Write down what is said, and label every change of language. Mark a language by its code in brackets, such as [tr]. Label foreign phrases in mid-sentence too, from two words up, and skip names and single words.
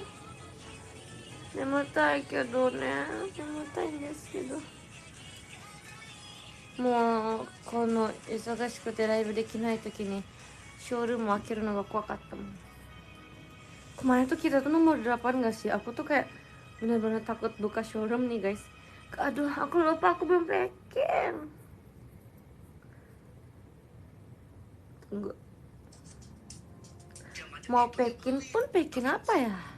[ja] Nemotai けどね、nemotaiんですけど。もうこの忙しくてライブできない時にショールーム開けるのが怖かったもん。 [id] Kemarin tuh kita tuh nomor 8 gak sih? Aku tuh kayak bener-bener takut buka showroom nih guys. Aduh, aku lupa, aku belum packing. Tunggu. Mau packing pun packing apa ya?